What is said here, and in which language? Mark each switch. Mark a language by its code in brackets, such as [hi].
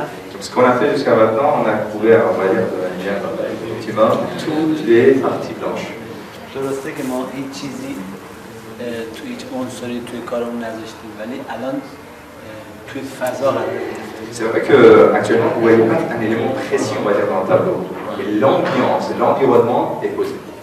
[fr] Donc, ce qu'on a fait jusqu'à maintenant, on a couvert, on va dire, de manière optimum toutes les parties blanches. [fa] درسته که ما هیچ چیزی تو هیچ عنصری توی کارمون نذاشتیم ولی الان توی فضا قرار گرفتیم. [fr] C'est vrai qu'actuellement, vous ne voyez pas un élément précis, on va dire, dans le tableau. Mais l'ambiance, l'environnement est posé.